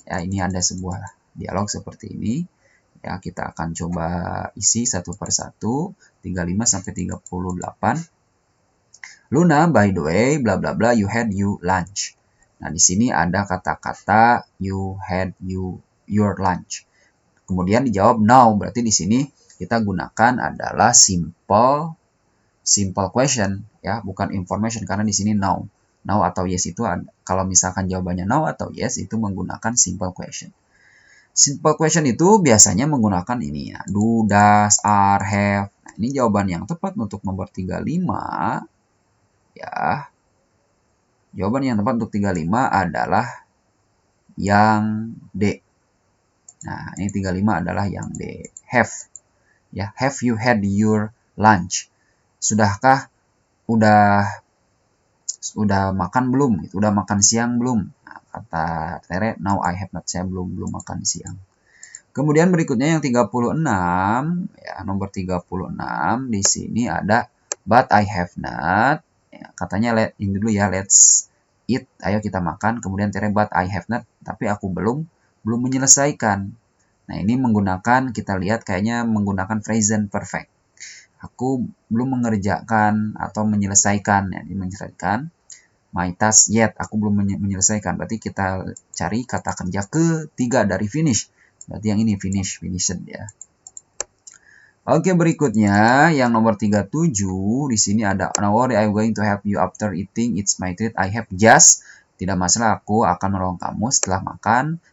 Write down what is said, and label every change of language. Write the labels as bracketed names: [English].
[Indonesian] Ya, ini ada sebuah dialog seperti ini. Ya, kita akan coba isi satu persatu, 35 sampai 38. [English] Luna, by the way, bla bla bla, you had your lunch. [Indonesian] Nah, di sini ada kata-kata [English] you had your lunch. [Indonesian] Kemudian dijawab now, berarti di sini kita gunakan adalah simple question ya, bukan information, karena di sini now. Now atau yes itu kalau misalkan jawabannya now atau yes itu menggunakan simple question. Simple question itu biasanya menggunakan ini ya. Do, does, are, have. Nah, ini jawaban yang tepat untuk nomor 35. Ya. Jawaban yang tepat untuk 35 adalah yang D. Nah, ini 35 adalah yang D. Have. [English] Ya, have you had your lunch? [Indonesian] Sudahkah udah makan belum? Udah makan siang belum? Nah, kata Tere, [English] no I have not. [Indonesian] Saya belum makan siang. Kemudian berikutnya yang 36, ya, nomor 36 di sini ada [English] but I have not. [Indonesian] Ya, katanya ini dulu ya, [English] let's eat. [Indonesian] Ayo kita makan. Kemudian Tere [English] but I have not, [Indonesian] tapi aku belum menyelesaikan. Nah, ini menggunakan, kita lihat kayaknya menggunakan present perfect. Aku belum mengerjakan atau menyelesaikan, ya, menyelesaikan [English] my task yet. [Indonesian] Aku belum menyelesaikan. Berarti kita cari kata kerja ketiga dari finish. Berarti yang ini finished ya. Oke, berikutnya yang nomor 37 di sini ada [English] no worry I'm going to help you after eating, it's my treat, I have just. [Indonesian] Tidak masalah, aku akan menolong kamu setelah makan.